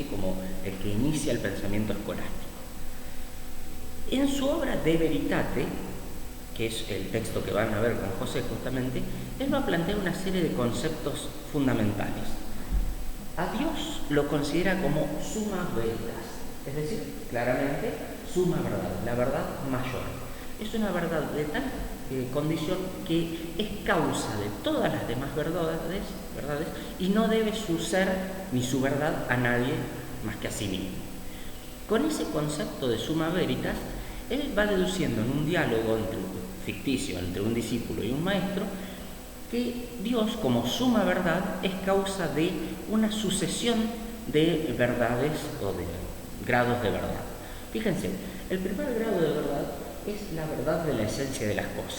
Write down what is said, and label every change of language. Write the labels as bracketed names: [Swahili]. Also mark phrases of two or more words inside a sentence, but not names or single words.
[Spanish] Como el que inicia el pensamiento escolástico. En su obra De Veritate, que es el texto que van a ver con José justamente, él va a plantear una serie de conceptos fundamentales. A Dios lo considera como [Latin] summa veritas, [Spanish] es decir, claramente suma verdad, la verdad mayor. Es una verdad de tal condición que es causa de todas las demás verdades y no debe su ser ni su verdad a nadie más que a sí mismo. Con ese concepto de [Latin] summa veritas, [Spanish] él va deduciendo en un diálogo ficticio entre un discípulo y un maestro que Dios, como suma verdad, es causa de una sucesión de verdades o de grados de verdad. Fíjense, el primer grado de verdad es la verdad de la esencia de las cosas.